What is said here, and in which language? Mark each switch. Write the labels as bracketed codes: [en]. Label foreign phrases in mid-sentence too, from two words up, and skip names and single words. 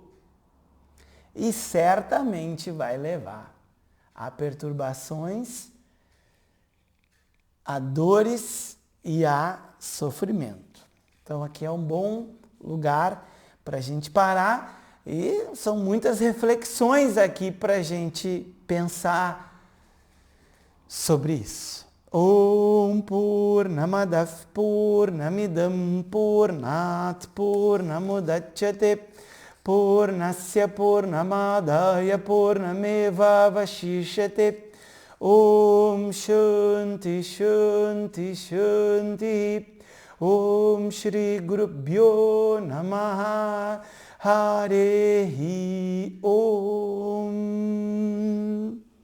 [pt] E certamente vai levar a perturbações, a dores e a sofrimento. Então aqui é um bom lugar para a gente parar. E são muitas reflexões aqui para a gente pensar sobre isso. [sa] Om Purnamadav Purnamidam Purnat Purnamudachyate Purnasya Purnamadaya Purnameva Vashishyate Om Shanti Shanti Shanti Om Shri Gurubhyo Namaha Hare Om.